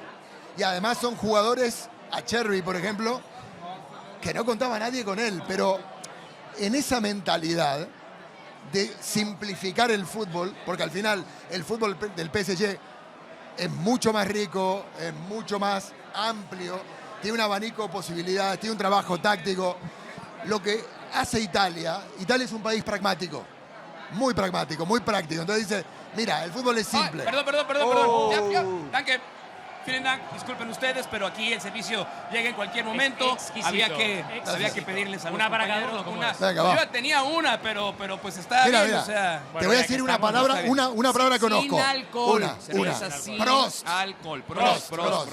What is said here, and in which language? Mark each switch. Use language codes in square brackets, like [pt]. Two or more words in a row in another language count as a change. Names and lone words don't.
[es] Y además son jugadores, Acerbi, por ejemplo, que no contaba nadie con él, pero en esa mentalidad de simplificar el fútbol, porque al final el fútbol del PSG es mucho más rico, es mucho más amplio, tiene un abanico de posibilidades, tiene un trabajo táctico. Lo que hace Italia es un país pragmático, muy pragmático, muy práctico. Entonces dice, mira, el fútbol es simple. Ay, perdón. Oh. Ya, [de] danke. Vielen Dank. [es] Disculpen ustedes, pero aquí el servicio llega en cualquier momento. exquisito, Había que exquisito. pedirles a los Una para cada compañeros uno, ¿cómo una. es? Venga, va. Yo ya tenía una, pero pues está Mira, bien, mira, o sea. te Bueno, voy a ya que decir una estamos, palabra, está bien. una palabra que conozco. Sin alcohol. Una. Cerveza sin Prost. alcohol. Prost, Prost.